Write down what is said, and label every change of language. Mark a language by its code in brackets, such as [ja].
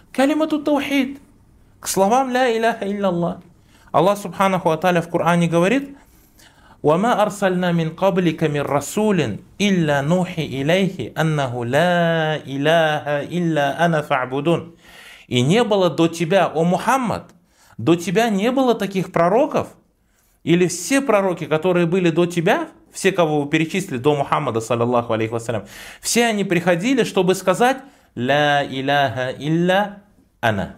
[ru] К калимату таухид. К словам ля иляха илляллах. Аллах субханаху аталя в Коране говорит: [ar] وَمَا أَرْسَلْنَا مِنْ قَبْلِكَ مِنْ رَسُولٍ إِلَّا نُوحِي إِلَيْهِ أَنَّهُ لَا إِلَهَ إِلَّا أَنَا فَعْبُدُونَ. [ru] И не было до тебя, о Мухаммад, до тебя не было таких пророков, или все пророки, которые были до тебя, все, кого вы перечислили, до Мухаммада, саллиллаху алейхи вассалям, все они приходили, чтобы сказать [ar] «Ла иляха илля ана».